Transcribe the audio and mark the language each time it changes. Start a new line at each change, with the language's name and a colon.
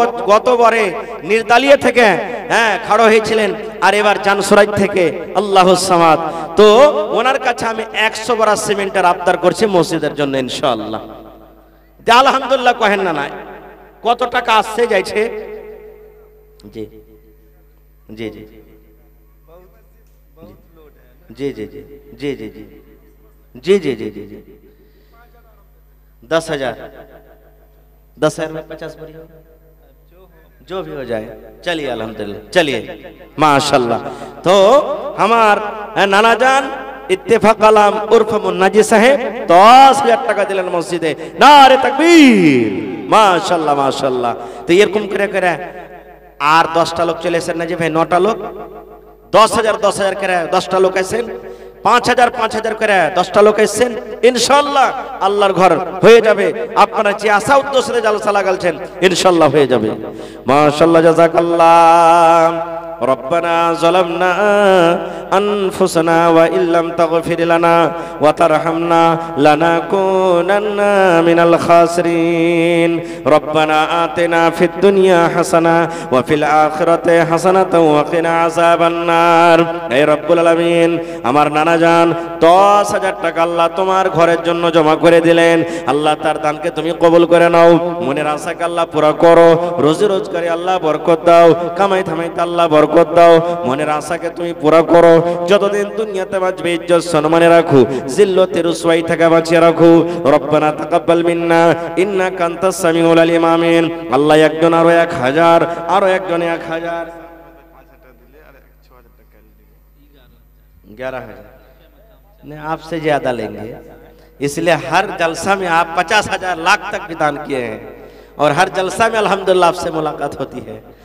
Bangla: গতবারে নির্দালিয়া থেকে খাড়ো হয়েছিলেন, আর এবার জানসুরাই থেকে আল্লাহুস সামাদ। তো ওনার কাছে আমি 100 বোরা সিমেন্টের আবদার করছি মসজিদের জন্য ইনশাআল্লাহ। আলহামদুলিল্লাহ কহেন না নাই, কত টাকা আসছে যাইছে?
Hindi: জি জি জি জি জি জি জি জি জি जी जी जी जी जी 10,000, 10,000 में 50 बोरी हो, जो भी हो जाए। चलिए अल्हम्दुलिल्लाह, चलिए माशाल्लाह। तो हमार नाना जान इत्तेफाक आलम उर्फ मुन्नाजी साहेब
Bangla: 10,000 টাকা দিলেন মসজিদে। নারে তাকবীর, মাশাল্লাহ মাশাল্লাহ। তো এরকম করে করে আর 10টা লোক চলে এসেছেন না যে ভাই, 9টা লোক, 10,000 10,000 করে 10টা লোক আছেন, 5,000 5,000 করে 10টা লোক এসেছেন। ইনশাআল্লাহ আল্লাহর ঘর হয়ে যাবে। আপনারা যে আশা উদ্দেশ্যে জালসা লাগালছেন ইনশাআল্লাহ হয়ে যাবে। মাশাআল্লাহ, জাযাকাল্লাহ।
Arabic: ربنا ظلمنا أنفسنا وإن لم تغفر لنا وترحمنا لنكونن من الخاسرين ربنا آتنا في الدنيا حسنة وفي الآخرة حسنة وقنا عذاب النار।
Bangla: হে রব্বুল আলামিন, আমার নানা জান 10,000 টাকা আল্লাহ তোমার ঘরের জন্য জমা করে দিলেন। আল্লাহ তার দানকে তুমি কবুল করে নাও, মনের আশাকে আল্লাহ পুরা করো, রোজি রোজগারে আল্লাহ বরকত দাও, কামাই থামাইতে আল্লাহ বরকত দাও, মনের আশাকে তুমি পুরা করো। যতদিন দুনিয়াতে বাঁচবে ইজ্জত সম্মানে রাখো, জিল্লতে রুসওয়াই থেকে বাঁচিয়ে রাখো। রব্বানা তাকাব্বাল মিন্না ইন্নাকা আনতাস সামিউল আলিম। আমিন। আল্লাহ একজন আরো 1,000, আরো একজন 1,000, 11,000
Hindi: नहीं आपसे ज्यादा लेंगे, इसलिए हर जलसा में आप 50,000 लाख तक भी दान किए हैं, और हर जलसा में अल्हम्दुलिल्लाह आपसे मुलाकात होती है।